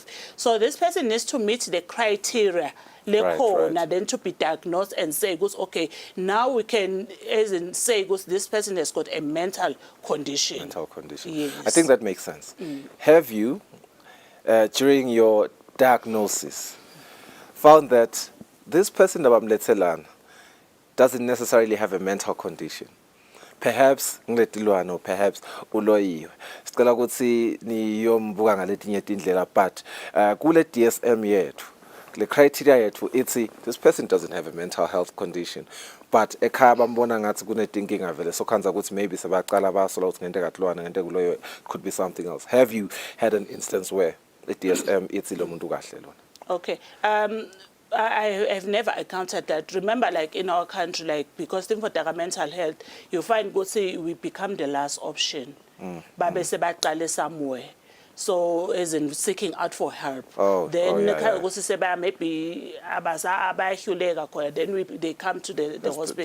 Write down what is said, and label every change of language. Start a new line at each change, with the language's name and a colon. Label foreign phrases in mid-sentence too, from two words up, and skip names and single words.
English: So this person needs to meet the criteria. Then to be diagnosed and say, okay, now we can as in say, this person has got a mental condition. Mental condition. Yes. I think that makes sense. Have you, during your diagnosis, found that this person doesn't necessarily have a mental condition? Perhaps ngiletilwane or perhaps uloyiwe.
Swati: Sicela ukuthi niyombuka ngaletinye tindlela, but kule DSM yethu
English: the criteria
Swati: yethu ithi
English: this person doesn't have a mental health condition,
Swati: but ekhaya bambona ngathi kunetinkinga vele, so khanza ukuthi maybe sebaqala basola ukuthi ngente katilwane ngente kuloyiwe,
English: could be something else. Have you had an instance where the DSM
Swati: ithi lo muntu kahle lona?
English: Okay. I have never encountered that. Remember, like in our country, like because for mental health, you find we become the last option.
Swati: Babe sebaqale
English: somewhere. So as in seeking out for help. Then maybe then they come to the hospital.